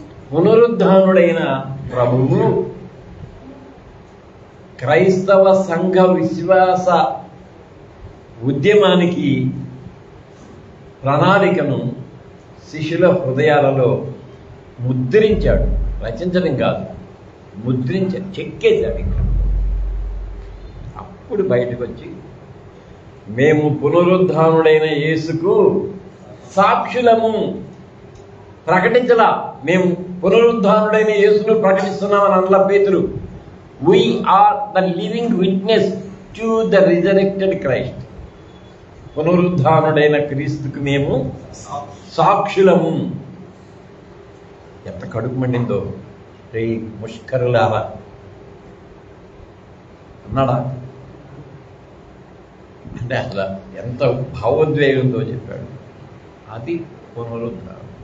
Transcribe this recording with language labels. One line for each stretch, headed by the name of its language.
Telugu: పునరుద్ధానుడైన ప్రభువు క్రైస్తవ సంఘ విశ్వాస ఉద్యమానికి ప్రణాళికను శిష్యుల హృదయాలలో ముద్రించాడు. రచించడం కాదు, చెక్కేశాడు. ఇంకా అప్పుడు బయటకు వచ్చి మేము పునరుద్ధానుడైన యేసుకు సాక్షులము. ప్రకటించలా, మేము పునరుద్ధానుడైన యేసును ప్రకటిస్తున్నామని అనలా పేతురు.
English: We are the living witness to the resurrected Christ.
Telugu: పునరుద్ధానుడైన క్రీస్తుకు మేము సాక్షులము. ఎంత కడుపు మండిందో రే ముష్కరులారా అన్నాడా? అంటే అసలు ఎంత భావోద్వేగంతో చెప్పాడు. అది పునరుద్ధానం.